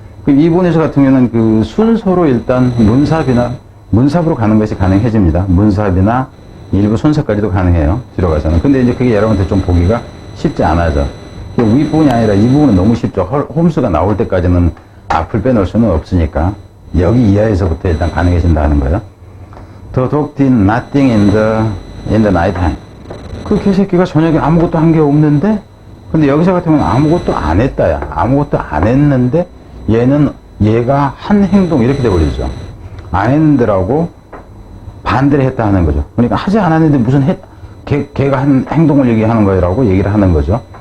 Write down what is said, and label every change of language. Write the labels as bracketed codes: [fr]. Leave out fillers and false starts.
[ko] 이 부분에서 같은 경우는 순서로 일단 문삽으로 가는 것이 가능해집니다. 문삽이나 일부 순서까지도 가능해요. 뒤로 가서는. 근데 이제 그게 여러분한테 좀 보기가 쉽지 않아져. 윗부분이 아니라 이 부분은 너무 쉽죠. 홈스가 나올 때까지는 앞을 빼놓을 수는 없으니까 여기 이하에서부터 일단 가능해진다는 거예요. [en] The dog did nothing in the night time. [ko] 그 개새끼가 저녁에 아무것도 한 게 없는데 근데 여기서 같으면 아무것도 안 했다야. 아무것도 안 했는데 얘가 한 행동 이렇게 돼버리죠. 안 했는데라고 반대를 했다 하는 거죠. 그러니까 하지 않았는데 무슨 걔가 한 행동을 얘기하는 거라고 얘기를 하는 거죠.